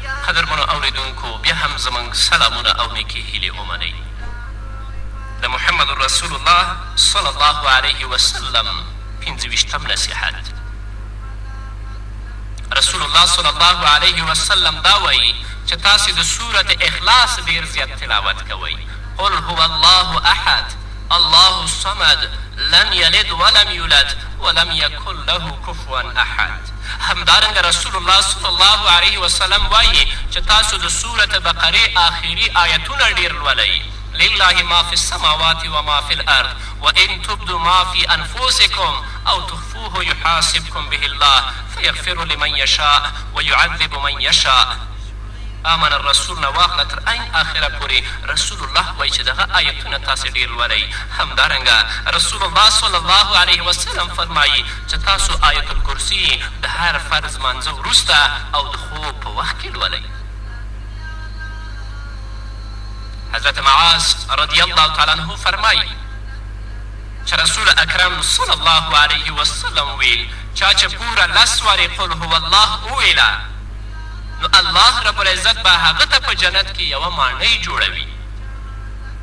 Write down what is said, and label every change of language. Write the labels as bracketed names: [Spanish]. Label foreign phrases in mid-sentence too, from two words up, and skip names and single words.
[Pashto] قدرمنو اورېدونکو بیا هم زموږ سلامونه او نیکې هیلې ومنئ. د محمد رسول الله [Arabic] صلی الله علیه وسلم [Pashto] 25 نصیحت. رسول الله [Arabic] صلی الله علیه وسلم [Pashto] دا وایي چې تاسې د سورت اخلاص ډېر زیات تلاوت کوئ. [Arabic] قل هو الله احد الله الصمد لم یلد ولم یولد ولم یکن له کفوا احد. [Pashto] همدارنګه رسول الله [Arabic] صلی الله علیه وسلم [Pashto] وایي چې تاسو د سورت بقرې آخري آیتونه ډېر لولئ. [Arabic] لله ما في السماوات وما في الأرض وإن تبدوا ما في أنفسكم أو تخفوه يحاسبكم به الله فيغفر لمن يشاء ويعذب من يشاء. آمن الرسول [Pashto] نه واخله تر عین آخره پورې رسول الله وایي چې دغه آیتونه تاسې ډېر لولئ. همدارنګه رسول الله [Arabic] صلی الله علیه وسلم [Pashto] فرمایي چې تاسو آیت الکرسي د هر فرض مانځه وروسته او د خوب په وخت کې لولئ. حضرت معاذ [Arabic] رضی الله تعالی عنه [Pashto] فرمایي چې رسول اکرم [Arabic] صلی الله علیه وسلم [Pashto] ویل چا چې پوره 10 وارې [Arabic] قل هو الله [Pashto] وویله نو الله رب العزت به هغه ته په جنت کې یوه ماڼۍ جوړوي.